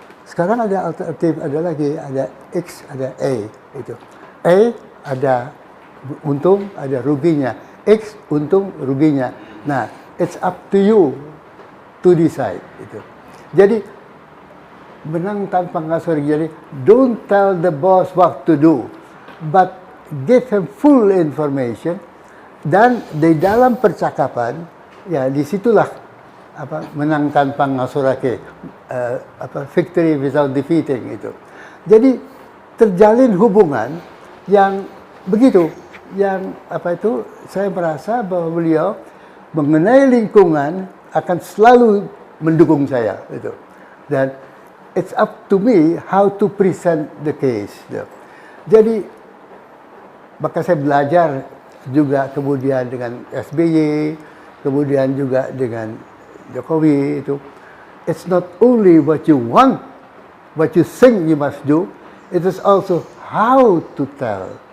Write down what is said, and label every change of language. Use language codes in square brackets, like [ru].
[id] Sekarang ada alternatif, ada lagi, ada X, ada A. Itu. A ada untung, ada ruginya. X untung, ruginya. [en] Nah, it's up to you to decide. Itu. [id] Jadi menang tanpa ngasur. Jadi [en] don't tell the boss what to do, but give him full information. [id] Dan di dalam percakapan, ya disitulah [jv] menang tanpa ngasurake, [en] victory without defeating [id] itu. Jadi terjalin hubungan yang begitu, yang saya merasa bahwa beliau mengenai lingkungan akan selalu mendukung saya itu. [en] Dan it's up to me how to present the case. [id] Jadi maka saya belajar juga kemudian dengan SBY, kemudian juga dengan Jokowi itu. [en] It's not only what you want, what you think you must do, it is also how to tell.